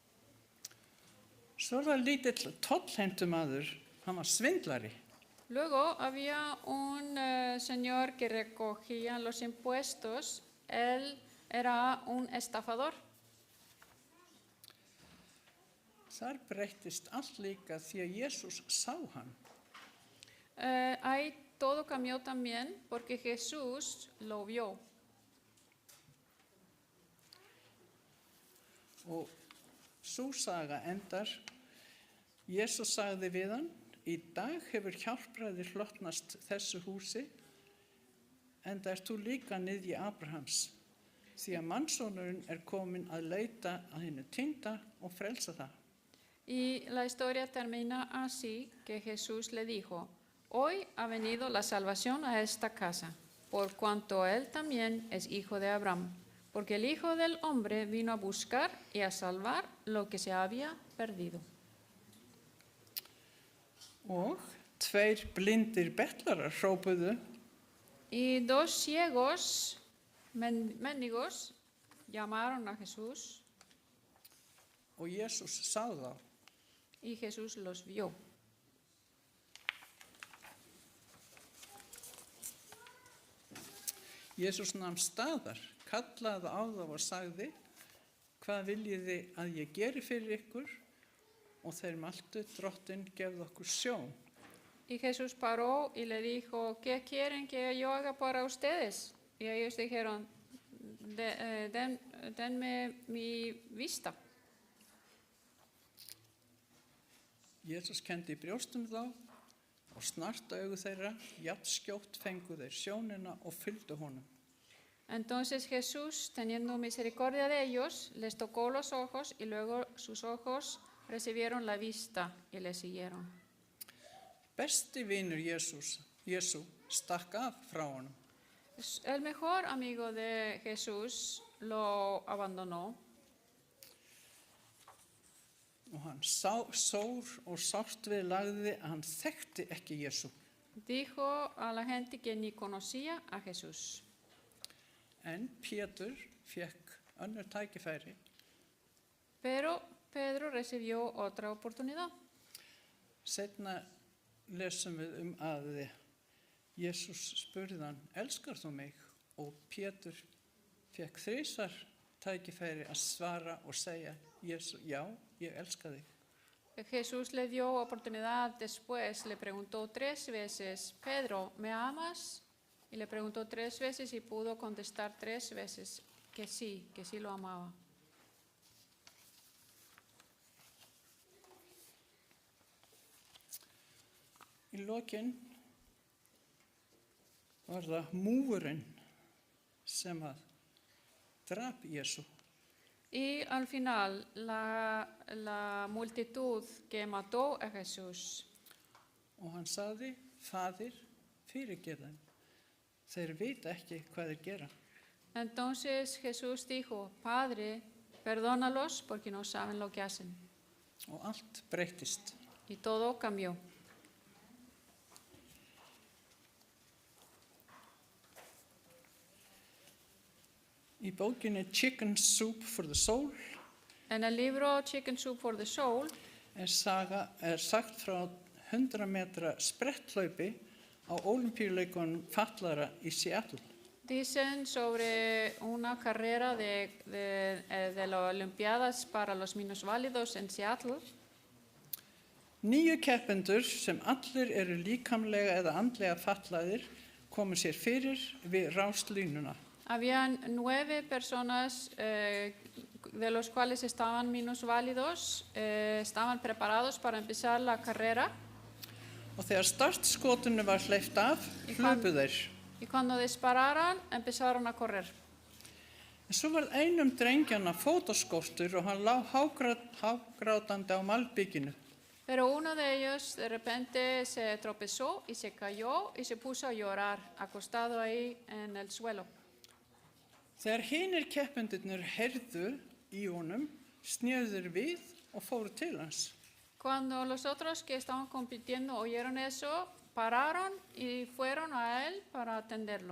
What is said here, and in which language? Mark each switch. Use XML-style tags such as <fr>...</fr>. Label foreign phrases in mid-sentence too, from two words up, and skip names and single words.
<is>Svo það lítill tollheimtumaður, hann var svindlari.</is> <es>Luego había un señor que recogía los impuestos, él era un estafador.</es> <is>Þar breyttist allt líka því að Jesús sá hann.</is> <es>Ahí todo cambió también porque Jesús lo vio.</es> <is>Og sú saga endar, Jesús sagði við hann, í dag hefur hjálpræði hlotnast þessu húsi, enda ert þú líka niðji Abrahams, því að mannssonurinn kominn að leita að hinu týnda og frelsa það.</is> <es>Y la historia termina así, que Jesús le dijo, hoy ha venido la salvación a esta casa, por cuanto él también es hijo de Abraham, porque el Hijo del Hombre vino a buscar y a salvar lo que se había perdido.</es> <is>Og 2 blindir betlarar hrópuðu,</is> <es>Y 2 ciegos mendigos llamaron a Jesús</es> <is>og Jesús sá þá.</is> <es>y Jesús los vio.</es> <is>Jesús nam staðar, kallaði á þá og sagði, hvað viljið þið að ég geri fyrir ykkur? Og þeir mæltu, Drottinn, gefðu okkur sjón.</is> <es>Y Jesús paró y le dijo, ¿qué quieren que yo haga para ustedes? Y ellos dijeron, denme mi vista.</es> <is>Jesús kenndi í brjóstum þá og snart augu þeirra, jafnskjótt fengu þeir sjónina og fylgdu honum.</is> <es>Entonces Jesús, teniendo misericordia de ellos, les tocó los ojos y luego sus ojos recibieron la vista y le siguieron.</es> <is>Besti vinur Jesú stakk af frá honum.</is> <es>El mejor amigo de Jesús lo abandonó.</es> <is>Og hann sór og sárt við lagði að hann þekkti ekki Jesú.</is> <es>Dijo a la gente que ni conocía a Jesús.</es> <is>En Pétur fékk önnur tækifæri.</is> <es>Pero Pedro recibió otra oportunidad.</es> <is>Seinna lesum við að Jesús spurði hann, elskar þú mig? Og Pétur fékk 3 tækifæri að svara og segja, Jesús, já, ég elska þig.</is> <es>Jesús le dio oportunidad después, le preguntó 3 veces, Pedro, ¿me amas? Y le preguntó 3 veces y pudo contestar 3 veces que sí lo amaba.</es> <is>Í lokin var það múgurinn sem að drap Jesú.</is> <es>Y al final, la multitud que mató a Jesús.</es> <is>Og hann sagði, Faðir, fyrirgef þeim. Þeir vita ekki hvað þeir gera.</is> <es>Entonces Jesús dijo, Padre, perdónalos porque no saben lo que hacen.</es> <is>Og allt breyttist.</is> <es>Y todo cambió.</es> <is>Í bókinni Chicken Soup for the Soul</is> <es>En el libro Chicken Soup for the Soul</es> <is>sagt frá 100 metra spretthlaupi á Ólympíuleikunum fatlaðra í Seattle.</is> <es>dicen sobre una carrera de las Olimpiadas para los minusválidos en Seattle.</es> <is>9 keppendur sem allir eru líkamlega eða andlega fatlaðir komu sér fyrir við ráslínuna.</is> <es>Habían 9 personas de los cuales estaban minusválidos, estaban preparados para empezar la carrera.</es> <is>Og þegar startskotinu var hleypt af, hlupu þeir.</is> <es>Y cuando dispararon, empezaron a correr.</es> <is>En svo var einum drengjanna fótaskortur og hann lá hágrátandi á malbygginu.</is> <es>Pero uno de ellos de repente se tropezó y se cayó y se puso a llorar, acostado ahí en el suelo.</es> <is>Þegar hinir keppendurnir heyrðu í honum, snéðu þeir við og fóru til hans.</is> <es>Cuando los otros que estaban compitiendo oyeron eso, pararon y fueron a él para atenderlo.</es>